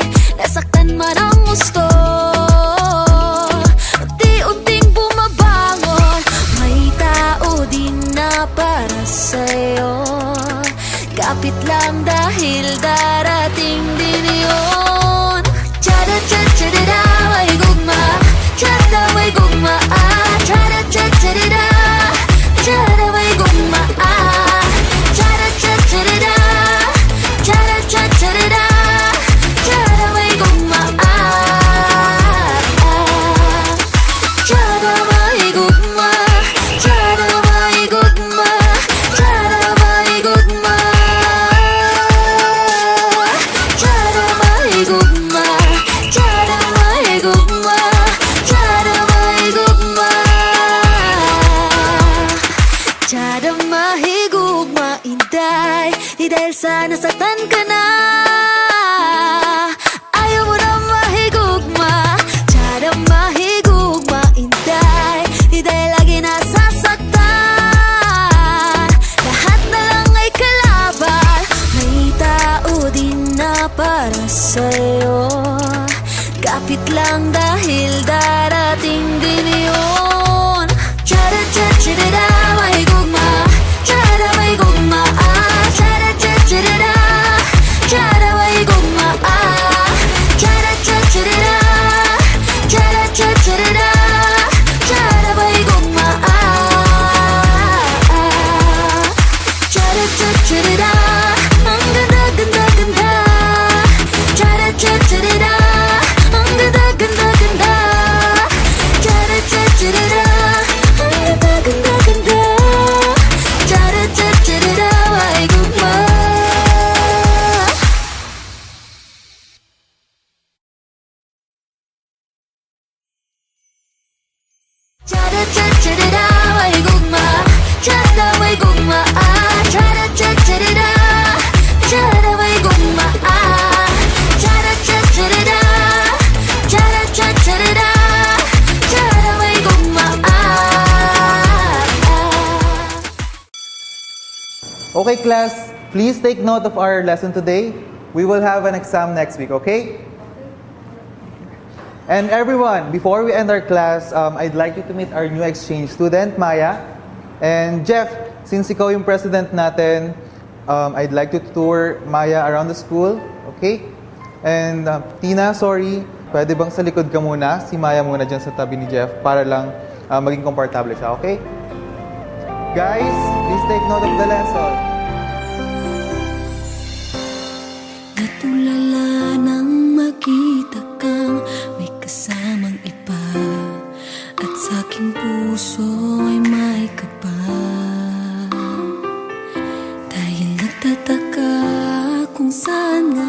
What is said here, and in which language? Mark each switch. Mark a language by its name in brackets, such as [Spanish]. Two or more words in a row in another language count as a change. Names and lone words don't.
[Filipino] Nasaktan man ang gusto, unti-unting bumabangon. May tao din na para sa'yo. Kapit lang dahil darating din yun. Cha-ra-cha-cha-ra-ra, [Cebuano] may gugma. Tiyada may gugma. Cha-ra-cha-cha-ra-ra. Tiyada may gugma. Cha-ra-cha-cha-ra-ra. Cha-ra-cha-cha-ra-ra. Tiyada may gugma. Tiyada may gugma. Tiyada may gugma. Tiyada may gugma. Tiyada may gugma. Tiyada may gugma. Tiyada may gugma. Tiyada mahigugma, intay. [Filipino] Di dahil sa nasaktan ka na. [Cebuano] Ayaw mo na mahigugma. Tiyada mahigugma, intay. [Filipino] Di dahil lagi nasasaktan. Lahat na lang ay kalaban. May tao din na para sa'yo. Kapit lang dahil darating din yun. Cha-ra-cha-cha-ra-ra, [Cebuano] may gugma. Tiyada may gugma. Cha-ra-cha-cha-ra-ra. Tiyada may gugma. Cha-ra-cha-cha-ra-ra. Cha-ra-cha-cha-ra-ra. Tiyada may gugma. Cha-ra-cha-cha-ra-ra. [Filipino] Ang ganda-ganda-ganda. Cha-ra-cha-cha-ra-ra. Ang ganda-ganda-ganda. Cha-ra-cha-cha-ra-ra. Ang ganda-ganda-ganda. Cha-ra-cha-cha-ra-ra, [Cebuano] may gugma. Cha-ra-cha-cha-ra-ra, may gugma. Tiyada may gugma. Cha-ra-cha-cha-ra-ra. Tiyada may gugma. Cha-ra-cha-cha-ra-ra. Cha-ra-cha-cha-ra-ra. Tiyada may gugma. [English] Okay, class, please take note of our lesson today. We will have an exam next week, okay? And everyone, before we end our class, I'd like you to meet our new exchange student, Maya. And Jeff, since [Filipino] ikaw yung president natin, [English] I'd like you to tour Maya around the school, okay? And Tina, sorry, [Filipino] pwede bang sa likod ka muna? Si Maya muna dyan sa tabi ni Jeff para lang maging komportable siya, okay? [English] Guys, please take note of the lesson. [Filipino] Natulala nang makita kang may kasamang iba, at sa aking puso ay may kaba. Dahil nagtataka kung saan